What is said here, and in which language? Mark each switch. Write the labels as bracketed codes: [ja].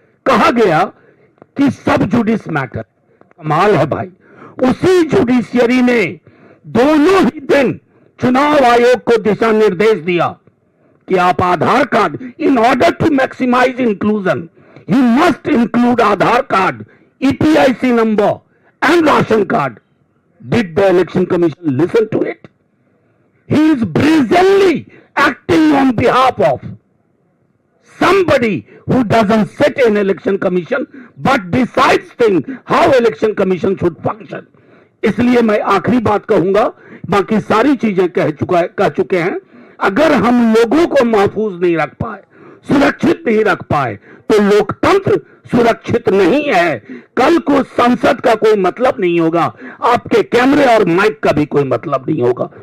[hi] कहा गया कि सब जुडिस मैटर. कमाल है भाई, उसी जुडिशियरी ने दोनों ही दिन चुनाव आयोग को दिशा निर्देश दिया कि आप आधार card, [en] In order to maximise inclusion, you must include Aadhaar card, EPIC number and ration card. Did the election commission listen to it? He is brazenly acting on behalf of somebody who doesn't sit in election commission but decides things how election commission should function. [hi] इसलिए मैं आखिरी बात कहूंगा, बाकी सारी चीजें कह चुके हैं. अगर हम लोगों को महफूज नहीं रख पाए, सुरक्षित नहीं रख पाए, तो लोकतंत्र सुरक्षित नहीं है. कल को संसद का कोई मतलब नहीं होगा, आपके कैमरे और माइक का भी कोई मतलब नहीं होगा.